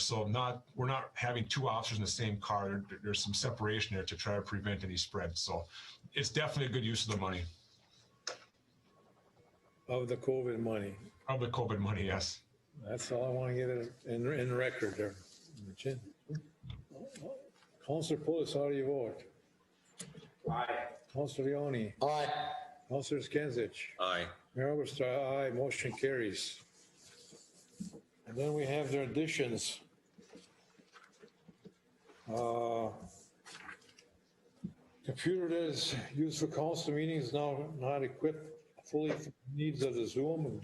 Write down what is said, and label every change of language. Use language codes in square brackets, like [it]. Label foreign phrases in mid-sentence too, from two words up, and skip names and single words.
[en] So we're not having 2 officers in the same car. There's some separation there to try to prevent any spread. So it's definitely a good use of the money. Of the COVID money. Of the COVID money, yes. That's all I want to get it in record there. Councilor Pulis, how do you vote? Aye. Councilor Leone? Aye. Councilor Skinsich? Aye. Mayor Oberstar, aye. Motion carries. And then we have their additions. Computer that is used for council meetings now not equipped fully for the needs of the Zoom.